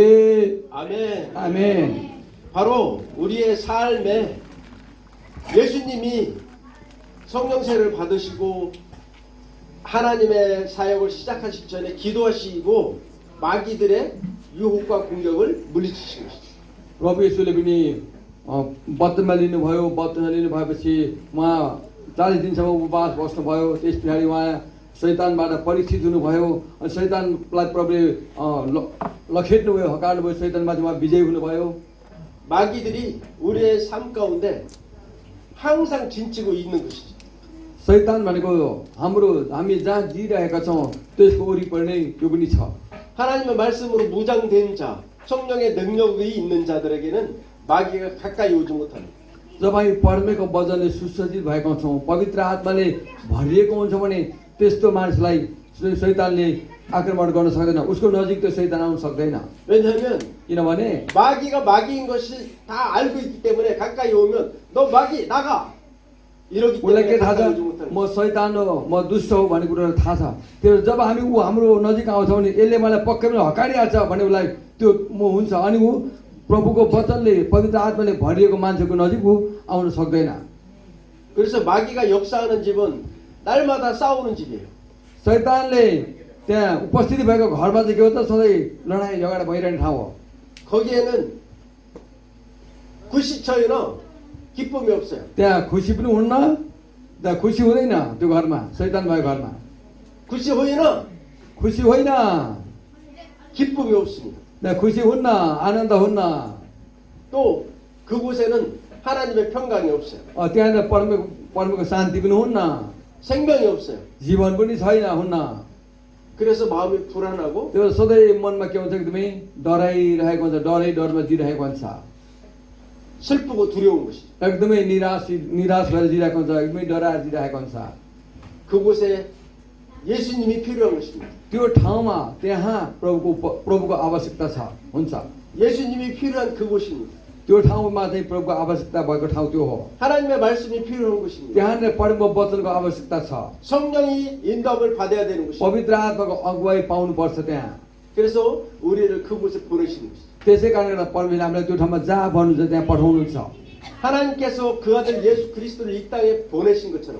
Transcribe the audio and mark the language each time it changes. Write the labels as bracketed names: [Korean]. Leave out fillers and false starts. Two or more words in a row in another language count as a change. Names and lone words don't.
[Korean] 아멘. [Nepali] आमेन [Korean] 바로 우리의 삶에 예수님이 성령세를 받으시고 하나님의 사역을 시작하시기 전에 기도하시고 마귀들의 유혹과 공격을 물리치신 것이죠. [Nepali] प्रभु येशूले पनि बत्तमा लिनुभयो बत्तमा लिनु भएपछि उहाँ 40 दिनसम्म उपवास बस्नुभयो त्यस पछाडि उहाँ शैतानबाट परीक्षित हुनुभयो अनि शैतानलाई प्रभुले लखेट्नुभयो हकार्नुभयो शैतानमाथि उहाँ विजय हुनुभयो [Korean] 마귀들이 우리의 삶 가운데 항상 진치고 있는 것이죠. [Nepali] शैतान भनेको हामी जहाँ जिरहेका छौँ त्यसको वरिपरि नै त्यो पनि छ [Korean] 하나님의 말씀으로 무장된 자, 성령의 능력이 있는 자들에게는 마귀가 가까이 오지 못합니다. [Nepali] जब हामी परमेश्वरको वचनले सुसज्जित भएका छौँ पवित्र आत्माले भरिएको हुन्छ भने त्यस्तो मानिसलाई शैतानले आक्रमण गर्न सक्दैन उसको नजिक त्यो शैतान आउन सक्दैन [Korean] 왜냐하면 [Nepali] किनभने [Korean] 마귀가 마귀인 것이 다 알고 있기 때문에 가까이 오면 너 마귀 나가 이러기 [Nepali] उसलाई [Korean] 때문에 [Nepali] के थाहा [Korean] 가까이 [Nepali] छ [Korean] 오지 못하는 [Nepali] म शैतान हो म दुष्ट हो भन्ने कुरो थाहा छ त्यो जब हामी ऊ हाम्रो नजिक आउँछ भने यसले मलाई पक्कै पनि हकारिहाल्छ भने उसलाई त्यो म हुन्छ अनि ऊ प्रभुको वचनले पवित्र आत्माले भरिएको मान्छेको नजिक ऊ आउन सक्दैन [Korean] 그래서 마귀가 역사하는 집은 날마다 싸우는 집이에요. [Nepali] शैतानले त्यहाँ उपस्थिति भएको घरमा चाहिँ के हो त सधैँ लडाइँ झगडा भइरहने ठाउँ हो [Korean] 거기에는 구시처에는 기쁨이 없어요. [Nepali] त्यहाँ खुसी पनि हुन्न त्यहाँ खुसी हुँदैन त्यो घरमा शैतान भएको घरमा [Korean] 구시 후에는 [Nepali] खुसी होइन [Korean] 기쁨이 없습니다. [Nepali] त्यहाँ खुसी हुन्न आनन्द हुन्न [Korean] 또 그곳에는 하나님의 평강이 없어요. [Nepali] त्यहाँनिर परमेको शान्ति पनि हुन्न [Korean] 생명이 없어요. [Nepali] जीवन पनि छैन हुन्न [Korean] 그래서 마음이 불안하고 [Nepali] त्यो सधैँ मनमा के हुन्छ एकदमै डराइरहेको हुन्छ डरमा जिरहेको हुन्छ [Korean] 슬프고 두려운 것이죠. [Nepali] एकदमै निराश भएर जिरहेको हुन्छ एकदमै डराएर जिरहेको हुन्छ [Korean] 그곳에 예수님이 필요한 것입니다. [Nepali] त्यो ठाउँमा त्यहाँ प्रभुको आवश्यकता छ हुन्छ [Korean] 예수님이 필요한 그곳입니다. [Nepali] त्यो ठाउँमा चाहिँ प्रभुको आवश्यकता भएको ठाउँ त्यो हो [Korean] 하나님의 말씀이 필요한 것입니다. [Nepali] त्यहाँनिर परमको वचनको आवश्यकता छ [Korean] 성령이 인도함을 받아야 되는 것입니다. [Nepali] पवित्र आत्माको अगुवाई पाउनुपर्छ त्यहाँ [Korean] 그래서 우리를 그곳에 보내시는 것입니다. [Nepali] त्यसै कारणले गर्दा परमेश्वरले हामीलाई त्यो ठाउँमा जहाँ भन्नुहुन्छ त्यहाँ पठाउनुहुन्छ [Korean] 하나님께서 그 아들 예수 그리스도를 이 땅에 보내신 것처럼